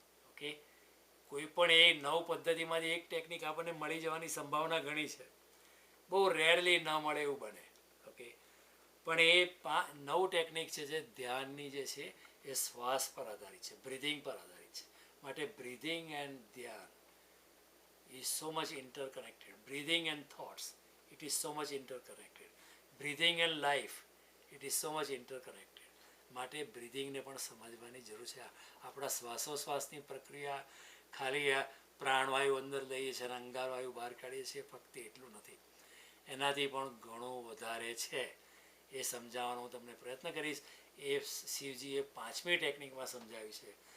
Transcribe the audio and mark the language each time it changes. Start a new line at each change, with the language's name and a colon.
Gujarati: Okay, કોઈ પણ એ 9 પદ્ધતિમાંથી એક ટેકનિક આપણને મળી જવાની સંભાવના ઘણી છે, બહુ રેરલી ન મળે એવું બને. ઓકે, પણ એ 9 ટેકનિક છે જે ધ્યાનની જે છે એ શ્વાસ પર આધારિત છે, બ્રિધિંગ પર આધારિત છે. માટે
English: Breathing and ધ્યાન is so much interconnected. Breathing and thoughts, it is so much interconnected. Breathing and life, it is so much interconnected.
Gujarati: માટે બ્રિધિંગને પણ સમજવાની જરૂર છે. આપણા શ્વાસોશ્વાસની પ્રક્રિયા ખાલી પ્રાણવાયુ અંદર લઈએ છીએ અને અંગારવાયુ બહાર કાઢીએ છીએ ફક્ત એટલું નથી, એનાથી પણ ઘણું વધારે છે. એ સમજાવવાનો હું તમને પ્રયત્ન કરીશ. એ શિવજીએ 5મી ટેકનિકમાં સમજાવ્યું છે.